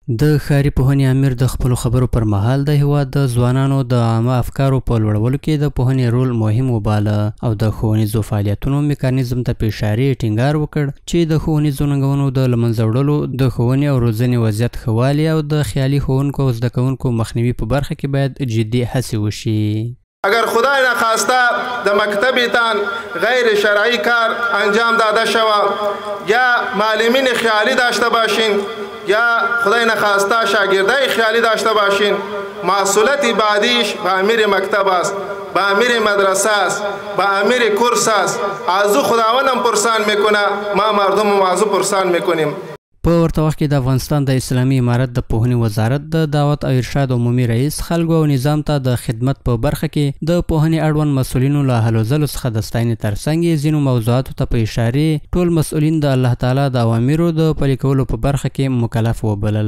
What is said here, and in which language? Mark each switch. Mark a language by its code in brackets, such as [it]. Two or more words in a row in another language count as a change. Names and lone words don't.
[ps] د ښاري پوهنې امیر د خپلو خبرو پر مهال د هېواد د ځوانانو د عامه افکارو په لوړولو کې د پوهنې رول مهم وباله او د ښوونیزو فعالیتونو میکانیزم ته په اشارې ټینګار وکړ چې د ښوونیزو ننګونو د له منځه وړلو د ښوونې او روزنې وضعیت ښه والي او د خیالي ښوونکو او زده کوونکو مخنیوي په برخه کې باید جدي هڅې وشي. [fa] اگر خدای نخواسته د مکتبتان غیر شرعی کار انجام داده شود یا معلمین خیالی داشته باشین یا خدای نخواسته شاگردای خیالی داشته باشین، مسئولیت بعدیش به امیر مکتب است، به امیر مدرسه است، به امیر کورس است. از او خداوندم پرسان میکنه، ما مردم از او پرسان میکنیم. [ps] په ورته وخت کې د افغانستان د اسلامي امارت د پوهنې وزارت د دعوت او ارشاد عمومي رئیس خلکو او نظام ته د خدمت په برخه کې د پوهنې اړوند مسؤلینو له هلو ځلو څخه د ستاینې ترڅنګ یې ځینو موضوعاتو ته په اشارې ټول مسؤلین د الله تعالی د اوامرو د پلي کولو په برخه کې مکلف وبلل.